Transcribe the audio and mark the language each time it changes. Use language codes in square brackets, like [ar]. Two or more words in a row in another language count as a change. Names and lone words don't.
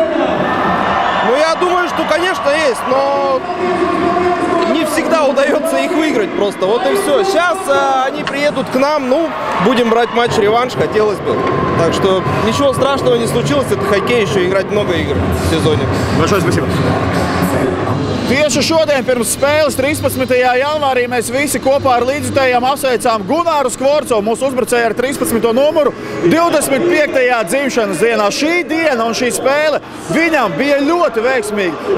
[ru] Ну, я думаю, что, конечно, есть, но не всегда удается их выиграть просто. Вот и все. Сейчас они приедут к нам, ну, будем брать матч-реванш, хотелось бы. Так что ничего страшного не случилось, это хоккей, еще играть много игр в сезоне. Большое спасибо. [lv] Tieši šodien pirms spēles 13. janvārī mēs visi kopā ar līdzjutējiem apsveicām Gunāru Skvorcovu, mūsu uzbrucēju ar 13. numuru, 25. dzimšanas dienā. Šī diena un šī spēle viņam bija ļoti veiksmīga.